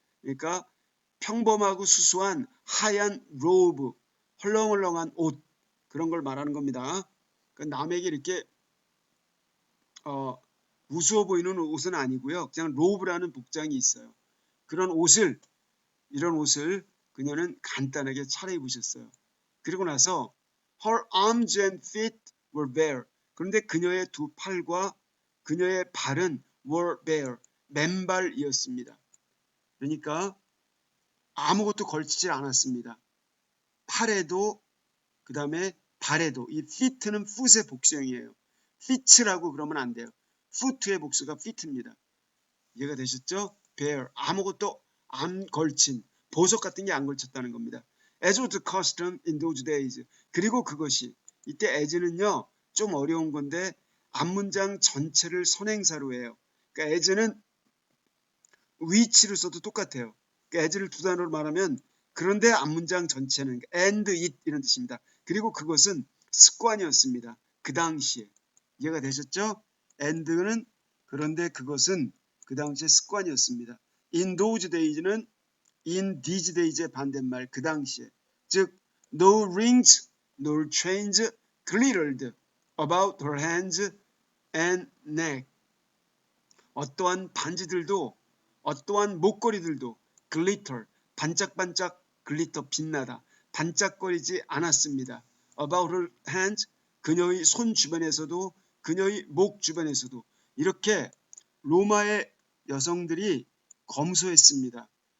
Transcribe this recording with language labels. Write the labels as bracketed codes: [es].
[ko] 그러니까 평범하고 수수한 하얀 robe, 헐렁헐렁한 옷 그런 걸 말하는 겁니다. 그러니까 남에게 이렇게 우스워 보이는 옷은 아니고요. 그냥 로브라는 복장이 있어요. 그런 옷을 이런 옷을 그녀는 간단하게 차려입으셨어요. 그리고 나서 [en] her arms and feet were bare. [ko] 그런데 그녀의 두 팔과 그녀의 발은 [en] were bare. [ko] 맨발이었습니다. 그러니까 아무것도 걸치질 않았습니다. 팔에도 그 다음에 발에도 이 feet는 foot의 복수형이에요. feet라고 그러면 안 돼요. foot의 복수가 feet입니다. 이해가 되셨죠? bare 아무것도 안 걸친 보석 같은 게 안 걸쳤다는 겁니다. [en] As was the custom in those days. [ko] 그리고 그것이 이때 as는요 좀 어려운 건데 앞문장 전체를 선행사로 해요. 그러니까 as는 which로 써도 똑같아요. 그러니까 as를 두 단어로 말하면 그런데 앞문장 전체는 [en] and it [ko] 이런 뜻입니다. 그리고 그것은 습관이었습니다. 그 당시에. 이해가 되셨죠? and는 그런데 그것은 그 당시에 습관이었습니다. [en] in those days [ko] 는 [en] in these days [ko] 의 반대말 그 당시에. 즉 [en] no rings nor chains glittered about her hands and neck. [ko] 어떠한 반지들도 어떠한 목걸이들도 glitter 반짝반짝 글리터 빛나다 반짝거리지 않았습니다. [en] About her hands [ko] 그녀의 손 주변에서도 그녀의 목 주변에서도 이렇게 로마의 여성들이 검소했습니다.